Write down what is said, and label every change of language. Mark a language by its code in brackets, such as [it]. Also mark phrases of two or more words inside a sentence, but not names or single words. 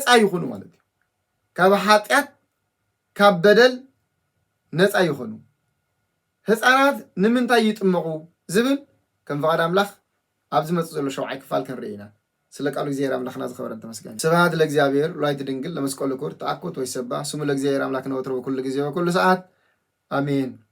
[ti] ይኹኑ ማለት እዩ ካብ ኃጢአት ካብ በደል ነፃ ይኹኑ ህፃናት ንምንታይ ይጥመቁ ዝብል ከም ፈቃድ አምላክ ኣብዚ መጽእ ዘሎ 7 ክፋል ክንርኢና ስለ ቃሉ እግዚአብሔር አምላክና ዝኽብር እንተመስገን [gez] ስብሐት ለእግዚአብሔር ወላዲቱ ድንግል ለመስቀሉ ክቡር ተአኩት ወይሰባ ስሙ ለእግዚአብሔር አምላክና ወትሮ በኩሉ ጊዜ በኩሉ ሰዓት አሜን